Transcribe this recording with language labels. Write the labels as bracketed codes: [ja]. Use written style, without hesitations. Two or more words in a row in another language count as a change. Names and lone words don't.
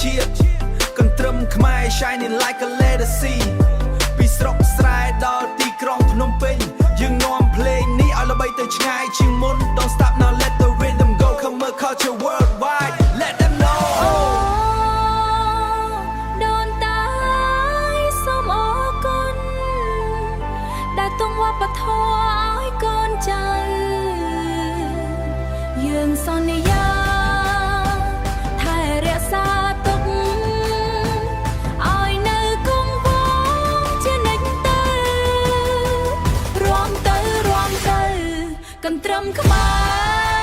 [km] ជាតិកន្ទ្រឹមខ្មែរ [en] shining like a legacy [km] ពីស្រុកស្រែដល់ទីក្រុងភ្នំពេញយើងនាំភ្លេងនេះឲ្យល្បីទៅឆ្ងាយជាងមុន [en] Don't stop now let the rhythm go come a culture worldwide let them know [km] ដូនតាសូមអរគុណដែលទង់វប្បធម៌ឲ្យកូនចៅយើងសន្យាថែរក្សាទុកឲ្យនៅគង់វង្សជានិច្ចទៅរួមទៅកន្ទ្រឹមខ្មែរ